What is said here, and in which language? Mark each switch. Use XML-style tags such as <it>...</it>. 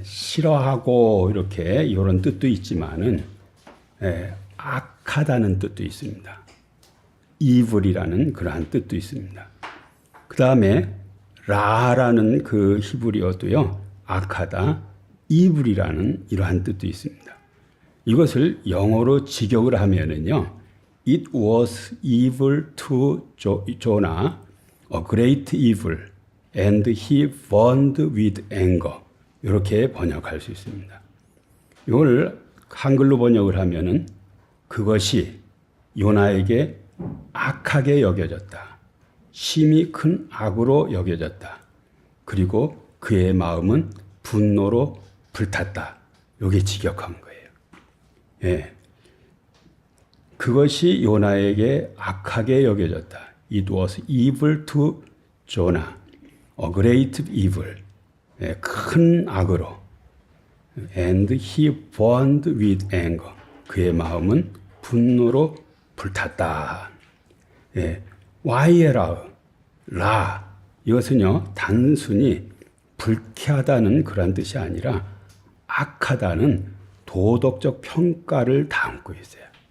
<ko>싫어하고 이렇게 이런 뜻도 있지만은 악하다는 뜻도 있습니다. evil이라는 그러한 뜻도 있습니다. 그 다음에 라라는 그 히브리어도요. 악하다, evil이라는 이러한 뜻도 있습니다. 이것을 영어로 직역을 하면은요.</ko> <en>It was evil to Jonah, a great evil, and he burned with anger.</en> <ko>이렇게 번역할 수 있습니다. 이걸 한글로 번역을 하면은 그것이 요나에게 악하게 여겨졌다. 심히 큰 악으로 여겨졌다. 그리고 그의 마음은 분노로 불탔다. 이게 직역한 거예요. 예. 그것이 요나에게 악하게 여겨졌다.</ko> <en>It was evil to Jonah, a great evil.</en> <ko>예, 큰 악으로.</ko> <en>And he burned with anger.</en> <ko>그의 마음은 분노로 불탔다. 예, 와이에라, 라 이것은요 단순히 불쾌하다는 그런 뜻이 아니라 악하다는 도덕적 평가를 담고 있어요.</ko>